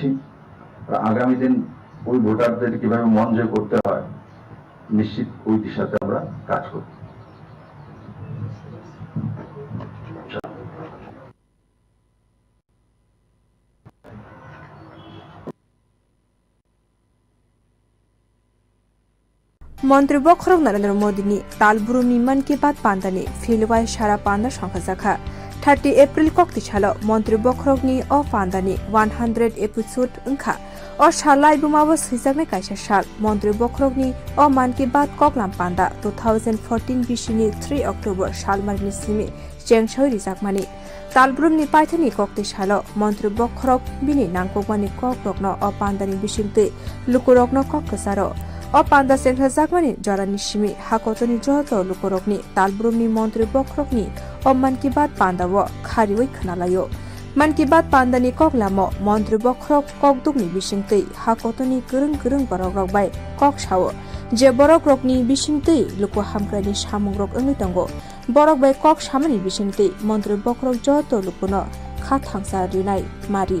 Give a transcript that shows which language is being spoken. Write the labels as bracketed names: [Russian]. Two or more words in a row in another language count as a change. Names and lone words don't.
[Bangla] আগামী দিন ওই ভোটারদের কিভাবে মন জয় করতে হয় নিশ্চিত ওই দিশাতে আমরা কাজ করব। [Kok Borok] মন্ত্রী বখরক নরেন্দ্র মোদীनि तालब्रुमनि मन की बात पान्दानि फिलवाय सारा पान्दा संखा जाखा 30 एप्रिल कक्ति सालो मन्त्री बखरकनि अ पान्दानि 100 एपिसोड ओंखा अ सालाय बुमाबो सैजागनाय कायसा साल मन्त्री बखरकनि अ मन की बात ककलाम पान्दा 2014 बिसिनि 3 अक्टोबर सालमारिनि सिमि जेंसोय रिजाकमानि तालब्रुमनि पाइथानि कक्ति सालो मन्त्री बखरक बिनि नांगकमानि ककरकनो अ पान्दानि बिसिंते लुकुरकनो ककसारो अ पान्दा सेंग्रा जागमानि जरानि सिमि हाकतनि जहत लुकुरकनि तालब्रुमनि मन्त्री बखरकनि अ मन की बात पान्दावो खारिवै खोनालायो मन की बात पान्दानि ककलामो मन्त्री बखरक ककदुकनि बिसिंतै हाकतनि गोरों बरक बाय कक सावो जे बरक रकनि बिसिंतै लुकु हामग्रानि सामुंग्रक ओंगै दंगो बरक बाय कक सामानि बिसिंतै मन्त्री बखरक जहत लुकुनो खाथांसा रिनाय मारि